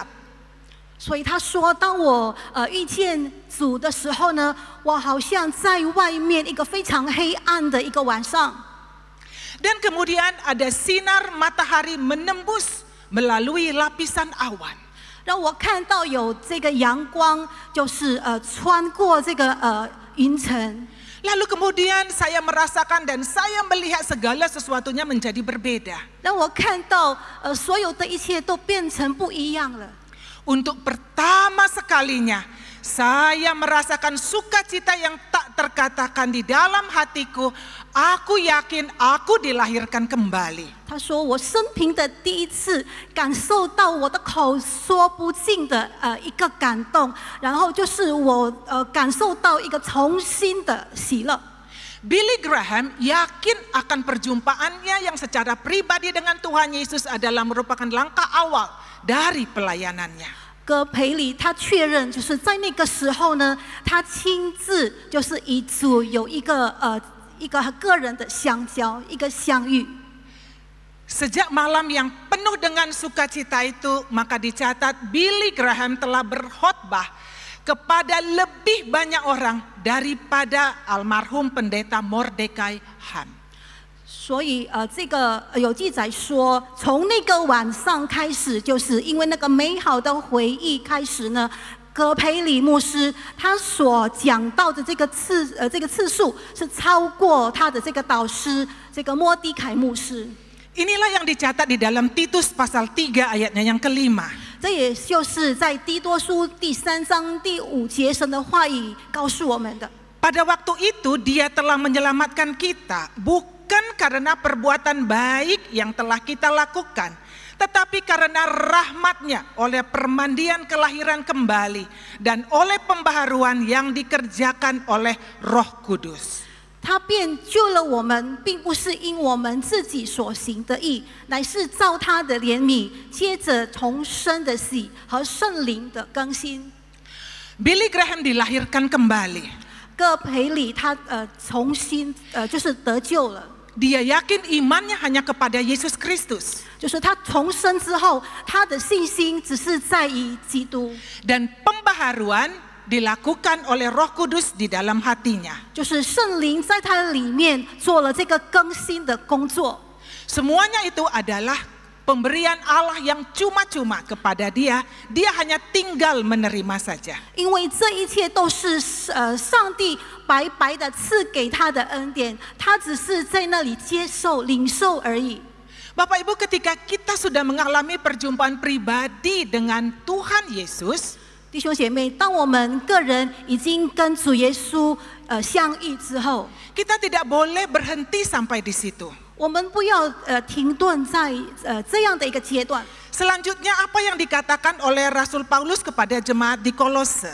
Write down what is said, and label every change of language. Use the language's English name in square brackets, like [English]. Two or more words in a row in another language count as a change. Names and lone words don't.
[Chinese] 所以他说，当我遇见主的时候呢，我好像在外面一个非常黑暗的一个晚上。 [Indonesian] Dan kemudian ada sinar matahari menembus melalui lapisan awan. [Chinese] 让我看到有这个阳光，就是穿过这个云层。 [Indonesian] Lalu kemudian saya merasakan dan saya melihat segala sesuatunya menjadi berbeda. [Chinese] 让我看到所有的一切都变成不一样了。 [Indonesian] Untuk pertama sekalinya saya merasakan sukacita yang tak terkatakan di dalam hatiku. Aku yakin aku dilahirkan kembali. [Chinese] 他说：“我生平的第一次感受到我的口说不尽的一个感动，然后就是我感受到一个重新的喜乐。” [Indonesian] Billy Graham yakin akan perjumpaannya yang secara pribadi dengan Tuhan Yesus adalah merupakan langkah awal dari pelayanannya. [Chinese] 葛培理他确认，就是在那个时候呢，他亲自就是与主有一个个人的相交，一个相遇。 [Indonesian] Sejak malam yang penuh dengan sukacita itu, maka dicatat Billy Graham telah berkhotbah kepada lebih banyak orang daripada almarhum pendeta Mordecai Ham. [Chinese] 所以这个有记载说，从那个晚上开始，就是因为那个美好的回忆开始呢，葛培理牧师他所讲到的这个次数是超过他的这个导师这个莫迪凯牧师。 [Indonesian] Inilah yang dicatat di dalam Titus pasal 3 ayatnya yang kelima. [Chinese] 这也就是在提多书第3章第5节神的话语告诉我们的。 [Indonesian] Pada waktu itu dia telah menyelamatkan kita bukan karena perbuatan baik yang telah kita lakukan, tetapi karena rahmat-Nya oleh permandian kelahiran kembali dan oleh pembaharuan yang dikerjakan oleh Roh Kudus. [Chinese] 他便救了我们，并不是因我们自己所行的义，乃是照他的怜悯，接着重生的喜和圣灵的更新。 [Indonesian] Billy Graham dilahirkan kembali. [Chinese] 葛培理他重新就是得救了。 [Indonesian] Dia yakin imannya hanya kepada Yesus Kristus. [Chinese] 就是他重生之后，他的信心只是在于基督。 [Indonesian] Dan pembaharuan dilakukan oleh Roh Kudus di dalam hatinya. [Chinese] 就是圣灵在他里面做了这个更新的工作。 [Indonesian] Semuanya itu adalah pemberian Allah yang cuma-cuma kepada dia. Dia hanya tinggal menerima saja. [Chinese] 因为这一切都是上帝白白的赐给他的恩典，他只是在那里接受、领受而已。 [Indonesian] Bapak Ibu, ketika kita sudah mengalami perjumpaan pribadi dengan Tuhan Yesus, [Chinese] 弟兄姐妹，当我们个人已经跟主耶稣相遇之后， [Indonesian] kita tidak boleh berhenti sampai di situ. [Chinese] 我们不要停顿在这样的一个阶段。 [Indonesian] Selanjutnya apa yang dikatakan oleh Rasul Paulus kepada jemaat di Kolose?